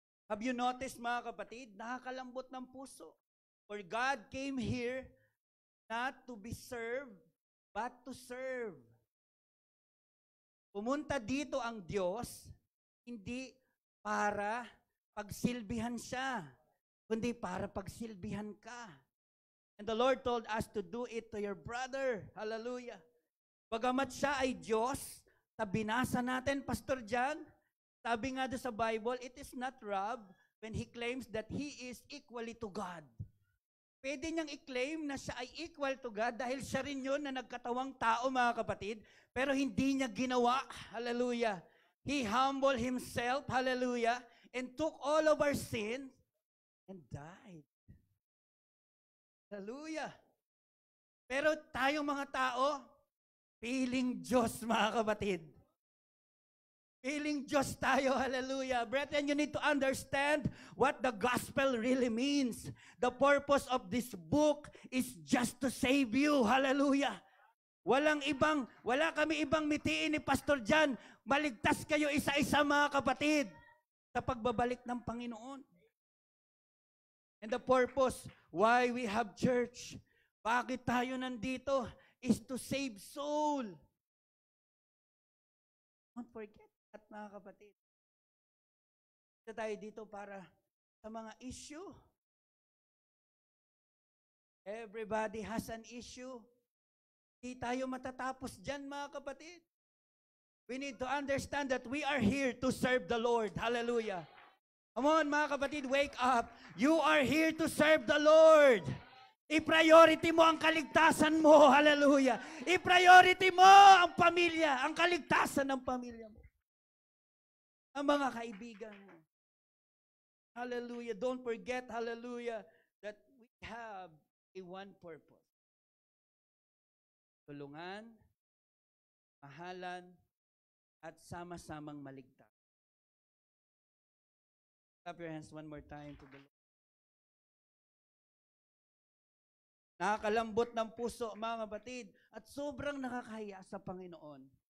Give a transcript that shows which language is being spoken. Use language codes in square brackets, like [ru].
[en] Have you noticed, [tl] mga kapatid, nakakalambot ng puso? [en] For God came here not to be served, but to serve. [tl] Pumunta dito ang Diyos, hindi para pagsilbihan siya, kundi para pagsilbihan ka. [en] And the Lord told us to do it to your brother. [tl] Hallelujah. Bagamat siya ay Diyos, sa binasa natin, Pastor John, sabi nga doon sa Bible, [en] it is not Rob when he claims that he is equally to God. [tl] Pwede niyang i-claim na siya ay [en] equal to God [tl] dahil siya rin yun na nagkatawang tao, mga kapatid, pero hindi niya ginawa. Hallelujah. [en] He humbled himself, hallelujah, and took all of our sin and died. Hallelujah. [tl] Pero tayong mga tao, piling Diyos, mga kapatid. Piling Diyos tayo, hallelujah. [en] Brethren, you need to understand what the gospel really means. The purpose of this book is just to save you, hallelujah. [tl] Wala kami ibang mitiin ni Pastor John. Maligtas kayo isa-isa, mga kapatid, sa pagbabalik ng Panginoon. [en] And the purpose why we have church, [tl] bakit tayo nandito, [en] is to save soul. Don't forget that, [tl] mga kapatid. Ito tayo dito para sa mga issue. [en] Everybody has an issue. [tl] Hindi tayo matatapos dyan, mga kapatid. [en] We need to understand that we are here to serve the Lord. Hallelujah. Come on, [tl] mga kapatid, [en] wake up. You are here to serve the Lord. [tl] I-priority mo ang kaligtasan mo. Hallelujah. I-priority mo ang pamilya, ang kaligtasan ng pamilya mo. Ang mga kaibigan mo. Hallelujah. [en] Don't forget, hallelujah, that we have a one purpose. [tl] Tulungan, mahalan, at sama-samang maligtas. [en] Clap your hands one more time to the Lord. [tl] Nakakalambot ng puso, mga kapatid, at sobrang nakakahiya sa Panginoon.